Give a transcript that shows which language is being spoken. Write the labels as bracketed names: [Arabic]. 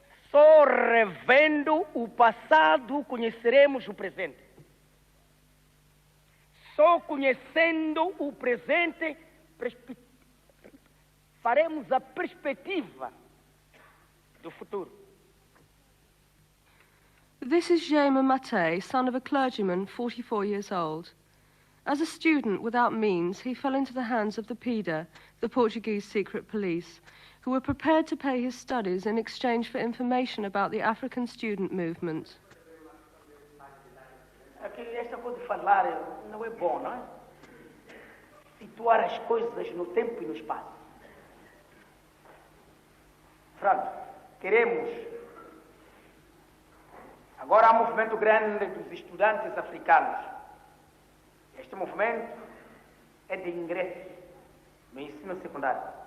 [Portuguese] Só revendo o passado conheceremos o presente. Só conhecendo o presente faremos a perspectiva do futuro. [English] This is Jaime Mate, son of a clergyman, 44 years old. As a student without means, he fell into the hands of the PIDE, the Portuguese secret police, who were prepared to pay his studies in exchange for information about the African student movement. [Portuguese] Esta coisa de falar não é bom, não é? Situar as coisas no tempo e no espaço. Pronto, queremos. Agora há um movimento grande dos estudantes africanos. Este movimento é de ingresso no ensino secundário.